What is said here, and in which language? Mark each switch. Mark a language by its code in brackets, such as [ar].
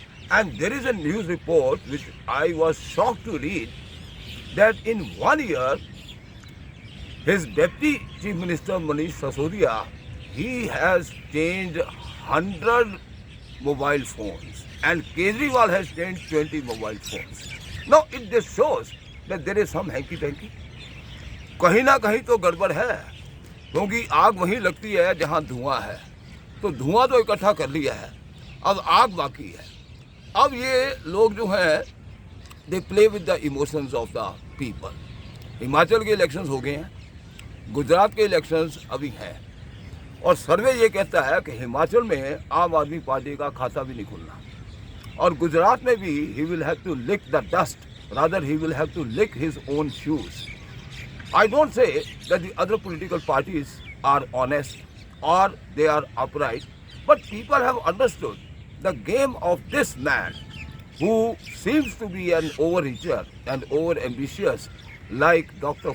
[en] And there is a news report which I was shocked to read that in 1 year, his Deputy Chief Minister Manish Sisodia, he has changed 100 mobile phones and Kejriwal has changed 20 mobile phones. Now it just shows that there is some hanky-panky. [hi] कहीं ना कहीं तो गड़बड़ है, क्योंकि आग वहीं लगती है जहाँ धुआं है। तो धुआं तो इकट्ठा कर लिया है, अब आग बाकी है। अब ये लोग जो हैं [en] They play with the emotions of the people. [hi] Himachal के इलेक्शंस हो गए हैं, गुजरात के इलेक्शंस अभी हैं, और सर्वे ये कहता है कि हिमाचल में आम आदमी पार्टी का खाता भी नहीं खुलना, और गुजरात में भी [en] he will have to lick the dust, rather he will have to lick his own shoes. I don't say that the other political parties are honest or they are upright, but people have understood the game of this man who seems to be an overreacher and over-ambitious, like Dr.